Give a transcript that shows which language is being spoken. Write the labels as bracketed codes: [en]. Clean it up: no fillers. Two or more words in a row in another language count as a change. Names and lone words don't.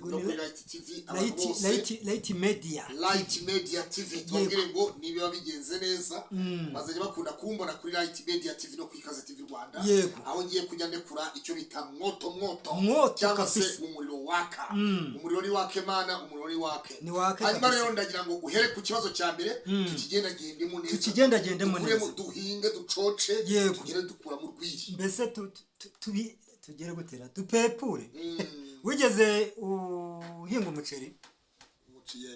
[rw] No kuri Light TV abantu bose. Light Media. Light Media TV. Tubabwire ngo nibiba bigenze neza, bazajya bakunda kumbona kuri Light Media TV no ku Ikaze TV y'u Rwanda. Yego. Aho ngiye kujya ndekura icyo bita moto cyangwa se umuriro waka. Umuriro ni wake Mana, umuriro ni wake. Ni wake. Hanyuma rero ndagira ngo uhere ku kibazo cya mbere, tukigendagendemo neza. Duhinge ducoce, tugere dukura mu rwiri. Mbese tugere gutera dupepure. Wigeze uhinga umuceri? Yego.